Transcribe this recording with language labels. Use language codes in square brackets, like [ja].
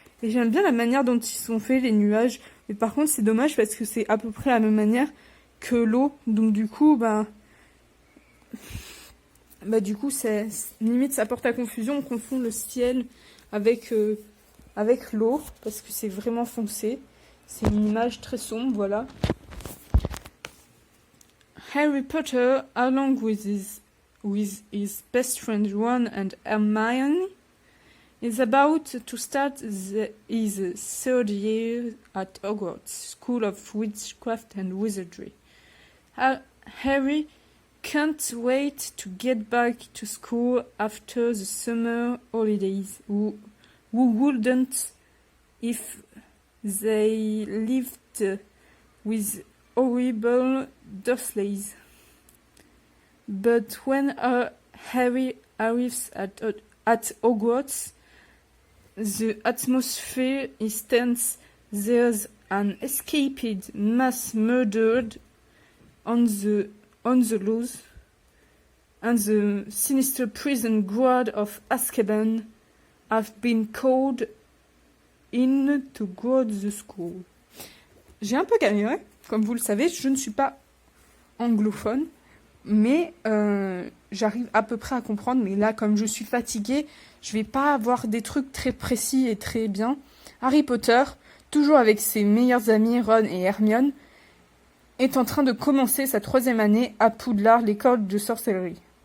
[fr] Et j'aime bien la manière dont ils sont faits, les nuages. Mais par contre, c'est dommage parce que c'est à peu près la même manière que l'eau. Donc du coup, du coup, limite, ça porte à confusion. On confond le ciel avec l'eau, parce que c'est vraiment foncé. C'est une image très sombre, voilà. [en] Harry Potter, along with his best friend Ron and Hermione, is about to start his third year at Hogwarts School of Witchcraft and Wizardry. Harry can't wait to get back to school after the summer holidays. Who wouldn't if they lived with horrible Dursleys? But when Harry arrives at Hogwarts, the atmosphere is tense. There's an escaped mass murdered on the loose, and the sinister prison guard of Azkaban have been called in to guard the school. [fr] J'ai un peu galéré, comme vous le savez, je ne suis pas anglophone, mais j'arrive à peu près à comprendre. Mais là, comme je suis fatiguée, je vais pas avoir des trucs très précis et très bien. Harry Potter, toujours avec ses meilleurs amis Ron et Hermione, est en train de commencer sa 3e année à Poudlard, l'école de sorcellerie.